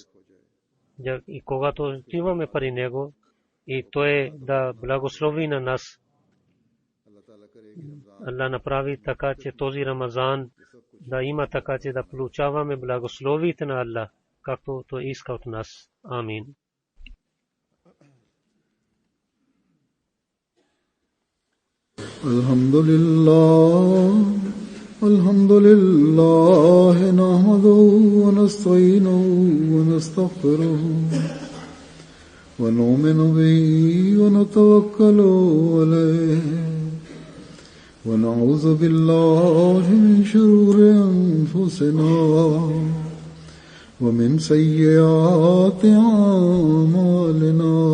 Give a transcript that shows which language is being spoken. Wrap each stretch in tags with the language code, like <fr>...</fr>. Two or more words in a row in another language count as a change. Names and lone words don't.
<bg>И когато отиваме при Него, и той да благослови на нас. Аллах направи така, че този Рамазан да има така, че да получаваме благословите на Аллах, както той иска от нас. Амин.</bg> <ar>الحمد لله، نحمده و نستعينه و نستغفره و نؤمن به و نتوكل عليه و نعوذ بالله من شرور أنفسنا و من سيئات أعمالنا.</ar>